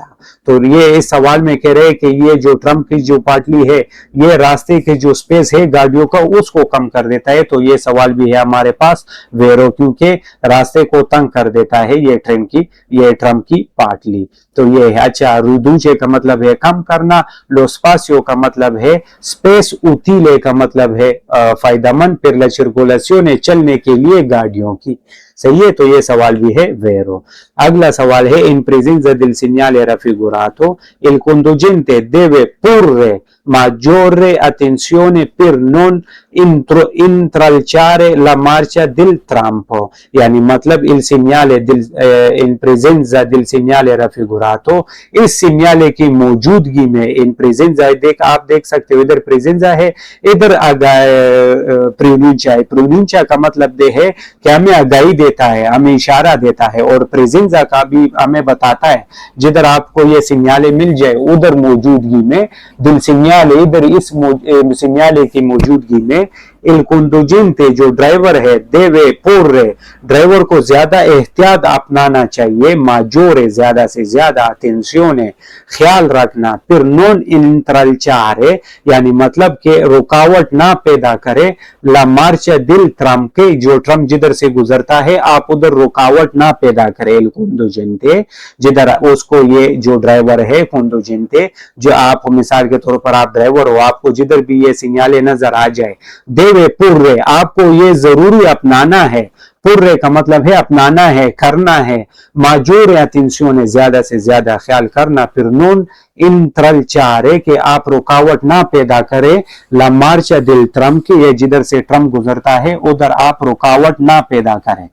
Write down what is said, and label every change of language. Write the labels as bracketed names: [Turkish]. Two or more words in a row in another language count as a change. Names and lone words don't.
[Hindi] तो ये इस सवाल में कह रहे हैं कि ये जो ट्रम की जो पाटली है ये रास्ते के जो स्पेस है गाड़ियों का उसको कम कर देता है। तो ये सवाल भी है हमारे पास वेरो, क्योंकि रास्ते को तंग कर देता है ये ट्रम की पाटली। तो ये है। अच्छा, रिड्यूce का मतलब है कम करना, [Italian] lo spazio [Hindi] का मतलब है स्पेस, utile का मतलब है फायदेमंद, [Italian] per la circolazione [Hindi] चलने के लिए गाड़ियों की। सही है, तो ये सवाल भी है वेरो। अगला सवाल है [Italian] in presenza del segnale raffigurato il conducente deve porre maggiore attenzione per non intralciare la marcia del trampo। [Hindi] यानी मतलब [Italian] il segnale in presenza del segnale raffigurato, [Hindi] इस सिग्नल की मौजूदगी में [Italian] in presenza [Hindi] आप देख सकते हो इधर प्रेजेंजा है, इधर प्रोनुncia का मतलब है कि हमें आगाही देता है, हमें इशारा देता है, और प्रेजेंजा का भी हमें बताता है जिधर आपको ये सिग्नल मिल जाए उधर मौजूदगी में [Italian] del segnale, [Hindi] इधर इस सिग्नल की मौजूदगी में [Italian] il conducente [Hindi] जो ड्राइवर है [Italian] deve porre, [Hindi] ड्राइवर को ज्यादा एहतियात अपनाना चाहिए, माजोरे ज्यादा से ज्यादा, अटेंशियोने ख्याल रखना, फिर [Italian] non intralciare [Hindi] यानी मतलब के रुकावट ना पैदा करे, [Italian] la marcia del tram [Hindi] के जो ट्रम जिधर से गुजरता है आप उधर रुकावट ना पैदा करे, [Italian] il conducente [Hindi] जिधर उसको ये जो ड्राइवर है conducente, जो आप मिसाल के तौर पर आप ड्राइवर हो, आपको जिधर भी ये सिग्नल नजर आ जाए [Italian] deve porre, [Hindi] आपको ये जरूरी अपनाना है, पूर्रे का मतलब है अपनाना है, करना है, [Italian] maggiore attenzione [Hindi] ज्यादा से ज्यादा ख्याल करना, फिर [Italian] non intralciare [Hindi] कि आप रुकावट ना पैदा करे, [Italian] la marcia del tram [Hindi] की ये जिधर से ट्रम गुजरता है उधर आप रुकावट ना पैदा करें।